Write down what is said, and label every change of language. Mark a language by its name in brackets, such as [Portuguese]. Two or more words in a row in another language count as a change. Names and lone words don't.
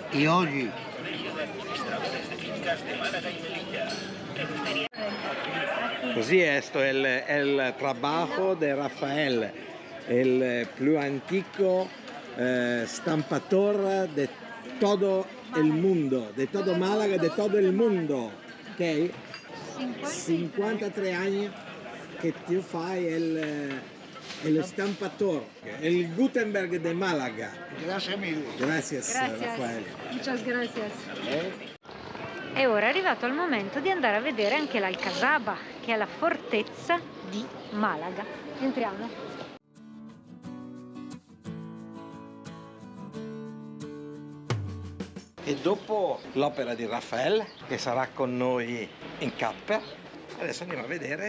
[Italian] Y oggi Così esto è il trabajo de Rafael, il più antico stampatore [Spanish] de todo el mundo, de todo Málaga, de todo el mundo, [Italian] ok? 53 anni che tu fai il stampatore, il Gutenberg de Málaga. [Spanish] gracias mille. Gracias. Rafael. Muchas gracias. [Italian] E ora è arrivato il momento di andare a vedere anche l'Alcazaba, che è la fortezza di Malaga. Entriamo. E dopo l'opera di Raffaele, che sarà con noi in Capper, adesso andiamo a vedere